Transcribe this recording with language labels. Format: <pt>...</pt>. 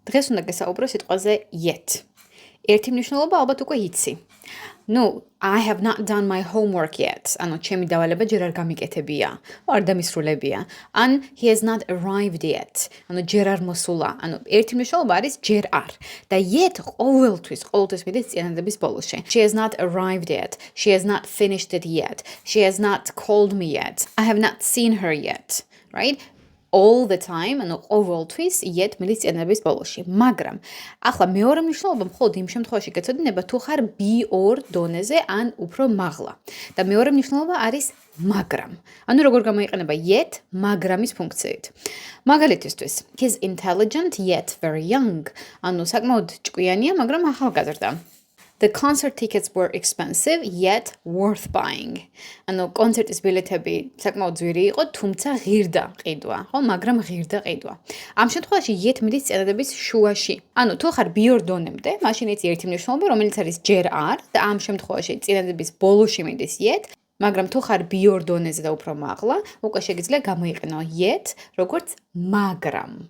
<ka>დღეს უნდა გესაუბრო სიტყვაზე yet. ერთი მნიშვნელობა ალბათ უკვე იცი.</ka> <en>No, I have not done my homework yet.</en> <ka>ანუ ჩემი დავალება ჯერ არ გამიკეთებია. არ დამისრულებია.</ka> <en>ან he has not arrived yet.</en> <ka>ანუ ჯერ არ მოსულა. ანუ ერთი მნიშვნელობა არის ჯერ არ. და yet ყოველთვის მიდის წინადადების ბოლოში.</ka> <en>She has not arrived yet. She has not finished it yet. She has not called me yet. I have not seen her yet. Right? All the time,</en> <ka>ანუ ყოველთვის yet მიდის წინადადების ბოლოში. მაგრამ ახლა მეორე მნიშვნელობა მხოლოდ იმ შემთხვევაში გეცოდინება თუ ხარ be-or დონეზე ან უფრო მაღლა. და მეორე მნიშვნელობა არის მაგრამ. ანუ როგორ გამოიყენება yet მაგრამის ფუნქციით.</ka> <en>მაგალითისთვის, he's intelligent yet very young.</en> <ka>ანუ საკმაოდ ჭკვიანია, მაგრამ ახალგაზრდა.</ka> <en>The concert tickets were expensive yet worth buying.</en> <ka>ანუ კონცერტის ბილეთები საკმაოდ ძვირი იყო, თუმცა ღირდა ყიდვა, ხო, მაგრამ ღირდა ყიდვა. ამ შემთხვევაში yet მიდის წინადადების შუაში. ანუ თუ ხარ be-or დონემდე, მაშინ იცი ერთი მნიშვნელობა, რომელიც არის ჯერ არ და ამ შემთხვევაში წინადადების ბოლოში მიდის yet, მაგრამ თუ ხარ be-or დონეზე და უფრო მაღლა, უკვე შეგიძლია გამოიყენო yet, როგორც მაგრამ.</ka>